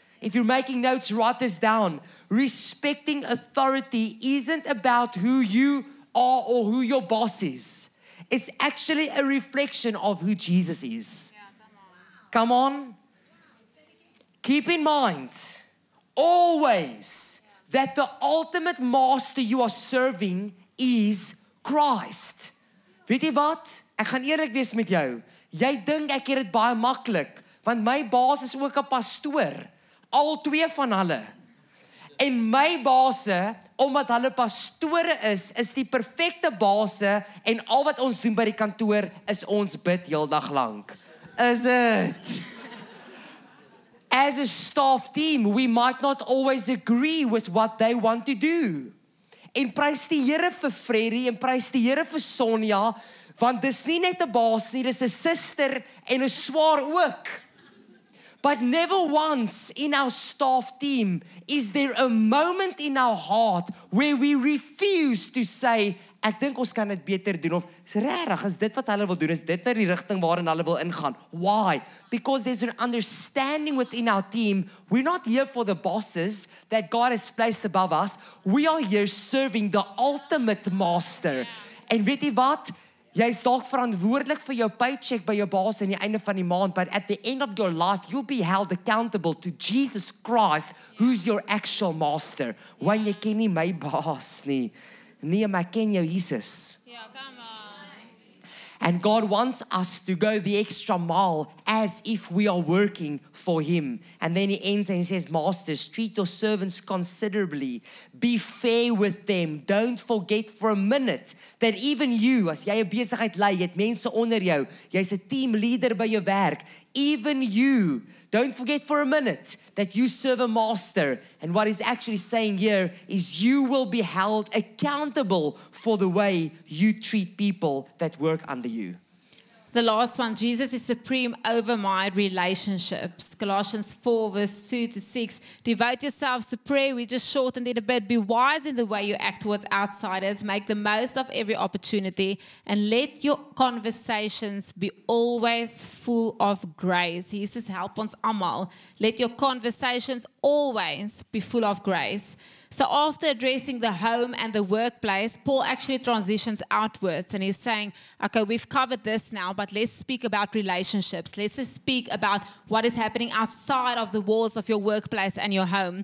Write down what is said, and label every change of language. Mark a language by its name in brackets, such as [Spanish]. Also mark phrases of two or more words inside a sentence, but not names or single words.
[English] If you're making notes, write this down. Respecting authority isn't about who you are or who your boss is. It's actually a reflection of who Jesus is. Yeah, come on. Keep in mind, always, that the ultimate master you are serving is Christ. [Afrikaans] Weet jy wat? Ek gaan eerlik wees met jou. Jy dink ek het dit baie maklik, want my baas is ook 'n pastoor. Al twee van hulle. En my baase, omdat hulle pastore is die perfekte baase en al wat ons doen by die kantoor is ons bid heeldag lank. [English] Is it? As a staff team, we might not always agree with what they want to do. [Afrikaans] En prys die Here vir Freddie en prys die Here vir Sonja, want dis nie net 'n baas nie, dis 'n suster en 'n swaar ook. [English] But never once in our staff team is there a moment in our heart where we refuse to say, [Afrikaans] ek dink ons kan dit beter doen of is regtig is dit wat hulle wil doen, is dit nou die rigting waarin hulle wil ingaan. [English] Why? Because there's an understanding within our team. We're not here for the bosses that God has placed above us. We are here serving the ultimate master. [Afrikaans] En weet jy wat? Jy is dalk verantwoordelik vir jou paycheck by jou baas aan die einde van die maand, [English] but at the end of your life, you'll be held accountable to Jesus Christ, who's your actual master. [Afrikaans] Want jy ken nie my baas nie. Nee, maar ek ken jou Jesus. [English] Yeah, come on. And God wants us to go the extra mile as if we are working for Him. And then He ends and He says, Masters, treat your servants considerably. Be fair with them. Don't forget for a minute that even you, [Afrikaans] as jy 'n besigheid lei, jy het mense onder jou, jy's 'n [English] team leader [Afrikaans] by jou werk, [English] even you, don't forget for a minute that you serve a master. And what He's actually saying here is you will be held accountable for the way you treat people that work under you. The last one, Jesus is supreme over my relationships. Colossians 4 verse 2 to 6. Devote yourselves to prayer. We just shortened it a bit. Be wise in the way you act towards outsiders. Make the most of every opportunity. And let your conversations be always full of grace. [Afrikaans] Jesus, help ons almal. [English] Let your conversations always be full of grace. So after addressing the home and the workplace, Paul actually transitions outwards and he's saying, okay, we've covered this now, but let's speak about relationships. Let's just speak about what is happening outside of the walls of your workplace and your home.